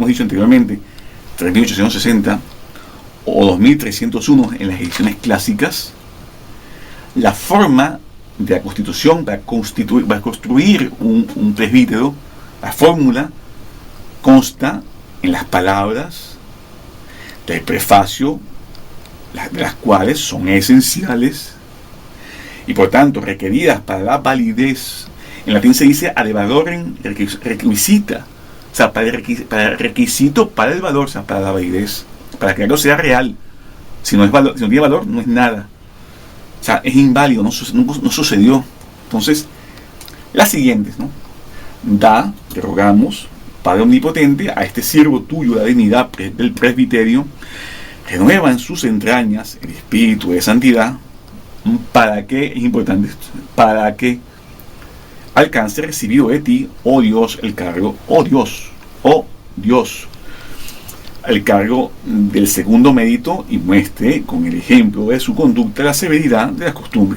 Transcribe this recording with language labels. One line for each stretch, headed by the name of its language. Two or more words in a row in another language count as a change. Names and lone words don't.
Spanish: hemos dicho anteriormente, 3860 o 2301 en las ediciones clásicas, la forma de la Constitución para construir un presbítero, la fórmula consta en las palabras del prefacio, de las cuales son esenciales y por tanto requeridas para la validez. En latín se dice
Latin: ad valorem requisita,
Spanish: o sea, para el requisito para el valor, o sea, para la validez, para que algo sea real. Si no tiene valor, no es nada. O sea, es inválido, no sucedió. Entonces, las siguientes, ¿no? Te rogamos, Padre Omnipotente, a este siervo tuyo, la dignidad del presbiterio, renueva en sus entrañas el espíritu de santidad, para que, es importante esto, para que alcance recibido de ti, oh Dios, el cargo, oh Dios, el cargo del segundo mérito y muestre con el ejemplo de su conducta la severidad de las costumbres.